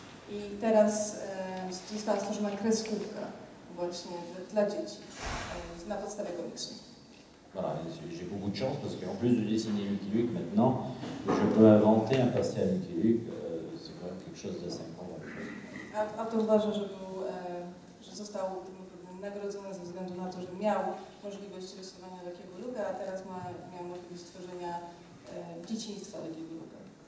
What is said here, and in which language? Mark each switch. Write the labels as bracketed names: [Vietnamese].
[Polish] I teraz została stworzona kreskówka właśnie dla dzieci na podstawie komiksu. [French] Voilà, j'ai beaucoup de chance parce qu'en plus de dessiner Lucky Luke maintenant, je peux inventer un passé à Lucky Luke. C'est quand même quelque chose d'assez incroyable. [Polish] Autor uważa, że został nagrodzony ze względu na to, że miał możliwość rysowania Lucky'ego Luke'a, a teraz miał możliwość stworzenia dzieciństwa Lucky'ego Luke'a.